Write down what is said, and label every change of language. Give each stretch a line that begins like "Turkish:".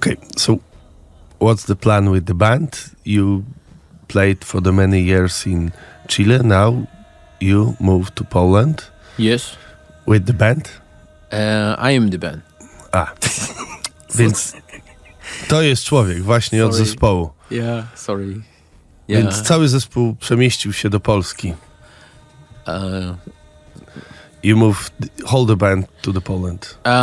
English: Okay, so what's the plan with the band? You played for the many years in Chile, now you moved to Poland. Yes. With the band? I am the band.
Polish: Więc to jest człowiek właśnie od zespołu.
English: Yeah, sorry. Yeah.
Polish: Więc cały zespół przemieścił się do Polski.
English: You moved whole the band to the Poland.